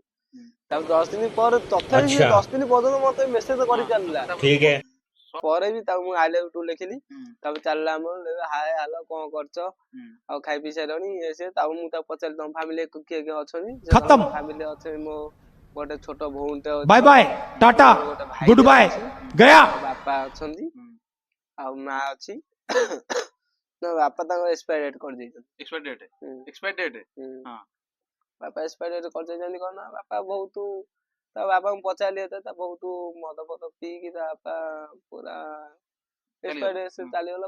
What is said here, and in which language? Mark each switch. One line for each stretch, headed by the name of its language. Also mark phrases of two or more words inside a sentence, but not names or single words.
Odia: ତାକୁ 10 ଦିନ ପରେ ତଥାପି ସେ 10 ଦିନ ପର୍ଯ୍ୟନ୍ତ ମତେ ମେସେଜ କରି ଚାଲିଲା। ପରେ ବି ତାକୁ ମୁଁ
English: I love you too
Odia: ଲେଖିଲି। ତାପରେ ଚାଲିଲା ଆମର
English: hi hello
Odia: କଣ କରୁଛ, ଆଉ ଖାଇ ପିଇ ସାରିଲଣି, ଇଏ ସିଏ। ତାପରେ ମୁଁ ତାକୁ ପଚାରିଲି ତମ ଫ୍ୟାମିଲି କିଏ କିଏ ଅଛନ୍ତି, ଫ୍ୟାମିଲି ଅଛନ୍ତି ମୋ ଗୋଟେ ଛୋଟ ଭଉଣୀଟେ ଅଛି,
English: bye bye tata good bye गया।
Odia: ବାପା ଅଛନ୍ତି ଆଉ ମା ଅଛି। ନା ବାପା ତାଙ୍କ
English: expire date
Odia: କରିଦେଇଛନ୍ତି। ବାପା
English: expire date
Odia: କରିଦେଇଛନ୍ତି କଣ ନା, ବାପା ବହୁତ ତା ବାପାଙ୍କୁ ପଚାରିଲି ଏତେ, ତା ବହୁତ ମଦ ଫଦ ପିଇକି ତା ବାପା ପୁରା
English: expire date
Odia: ଚାଲିଗଲା।